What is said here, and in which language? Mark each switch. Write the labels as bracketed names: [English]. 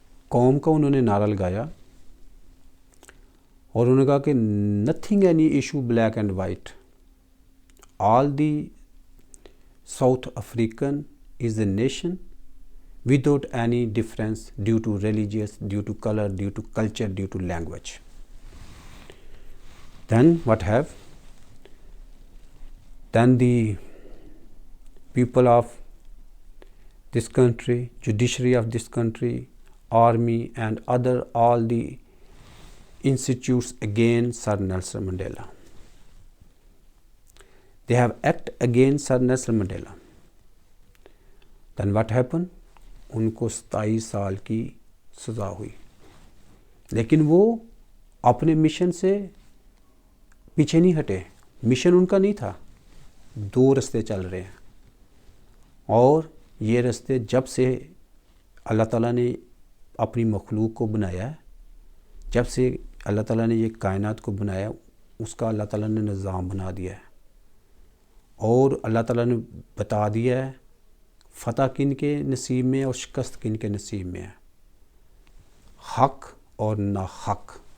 [Urdu] قوم کا انہوں نے نعرہ لگایا، اور انہوں نے کہا کہ [English] Nothing any issue black and white, all the South African is a nation without any difference due to religious, due to color, due to culture, due to language. Then what have? Then the people of this country, judiciary of this country, army and other all the institutes against Sir Nelson Mandela. They have acted against Sir Nelson Mandela. Then what happened? [Urdu] ان کو 27 سال کی سزا ہوئی، لیکن وہ اپنے mission سے پیچھے نہیں ہٹے۔ مشن ان کا نہیں تھا، 2 رستے چل رہے ہیں، اور یہ رستے جب سے اللہ تعالیٰ نے اپنی مخلوق کو بنایا ہے، جب سے اللہ تعالیٰ نے یہ کائنات کو بنایا، اس کا اللہ تعالیٰ نے نظام بنا دیا ہے، اور اللہ تعالیٰ نے بتا دیا ہے فتح کن کے نصیب میں اور شکست کن کے نصیب میں ہے، حق اور ناحق۔